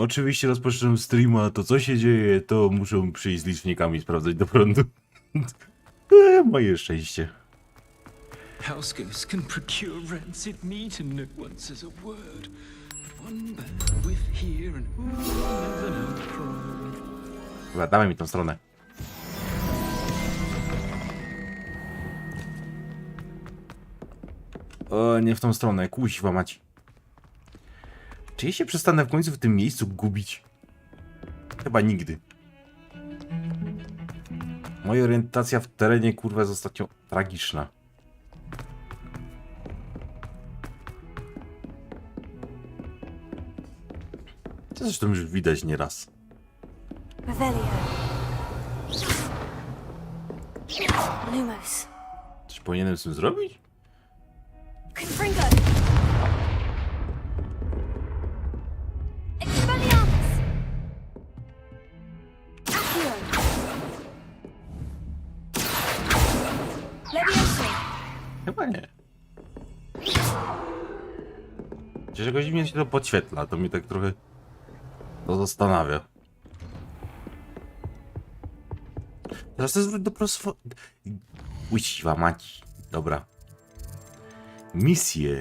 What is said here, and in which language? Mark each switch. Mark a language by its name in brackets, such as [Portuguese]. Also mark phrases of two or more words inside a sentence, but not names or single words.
[Polish] Oczywiście rozpoczynam streama, to co się dzieje, to muszą przyjść z licznikami sprawdzać do prądu. Moje szczęście. [English] Housegoose can procure rancid meat and no one says a word. One bad whiff here and an outcry. [Polish] Dobra, dawaj mi tą stronę. O, nie w tą stronę, kuźwa mać. Czy ja się przestanę w końcu w tym miejscu gubić? Chyba nigdy. Moja orientacja w terenie, kurwa, jest ostatnio tragiczna. To zresztą już widać nieraz. Revelio. Lumos. Coś powinienem z tym zrobić? Confringo. Expelliarmus. Accio. Levioso. Chyba nie. Chociaż jakoś dziwnie się to podświetla, to mnie tak trochę to zastanawia. Teraz to jest do proswo... Uściwa mać. Dobra. Misję.